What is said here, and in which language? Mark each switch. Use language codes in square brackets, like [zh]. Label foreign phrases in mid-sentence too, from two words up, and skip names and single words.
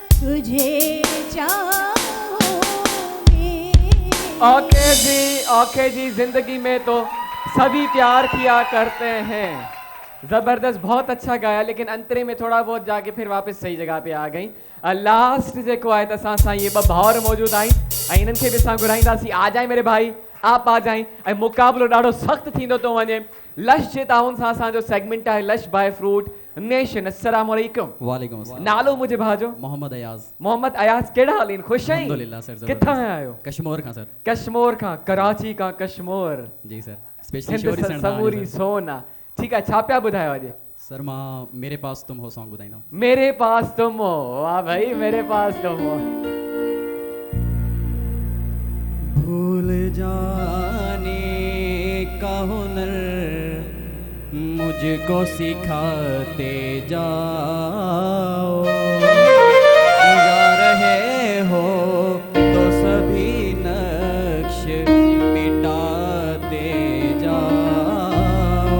[ur] تجھے اوکے جی، زندگی میں تو سبھی پیار کیا کرتے ہیں. زبردست، بہت اچھا گایا، لیکن انترے میں تھوڑا بہت جاکے پھر واپس صحیح جگہ پہ آ گئی. [sd] लास्ट जेको आहे त असां सां ये ॿ भाउर मौजूद आहिनि ऐं इन्हनि खे बि असां घुराईंदासीं। [ur] آ جائے میرے بھائی، آپ آ جائے. [sd] ऐं मुक़ाबिलो ॾाढो सख़्तु थींदो थो वञे। लश जे ताउन सां असांजो सेगमेंट आहे लश बाय फ्रूट नेशन। [ar] السلام عليكم. وعليكم السلام. [sd] नालो मुझे भाजो। मोहम्मद अयाज। मोहम्मद अयाज, केड़ा हाल आहिनि? ख़ुश आहिनि? अल्हम्दुलिल्लाह सर। किथां आयो? कश्मीर खां सर। कश्मीर खां, कराची खां कश्मीर। जी सर। स्पेशल समूरी सोना। [ur] ٹھیک ہے, [sd] छा पिया ॿुधायो अॼु? सर मां मेरे पास तुम हो सॉन्ग ॿुधाईंदुमि। [ur] میرے پاس تم ہو۔ واہ بھائی، میرے پاس تم ہو. بھول جانے کا ہنر مجھکو سکھاتے جاؤ، جا رہے ہو تو سبھی نقش مٹاتے جاؤ.